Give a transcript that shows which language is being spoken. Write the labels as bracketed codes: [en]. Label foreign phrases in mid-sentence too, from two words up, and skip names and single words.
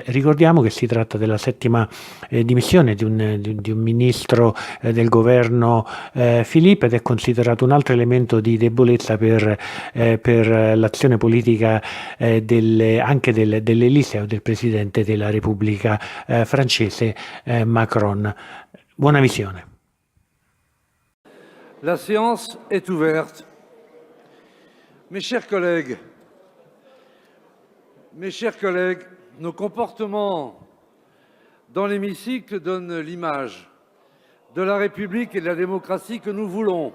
[it] Ricordiamo che si tratta della settima dimissione di un ministro del governo Philippe, ed è considerato un altro elemento di debolezza per l'azione politica anche dell'Eliseo, del Presidente della Repubblica francese Macron. Buona visione. [fr] La séance est ouverte. Mes chers collègues, nos comportements dans l'hémicycle donnent l'image de la République et de la démocratie que nous voulons.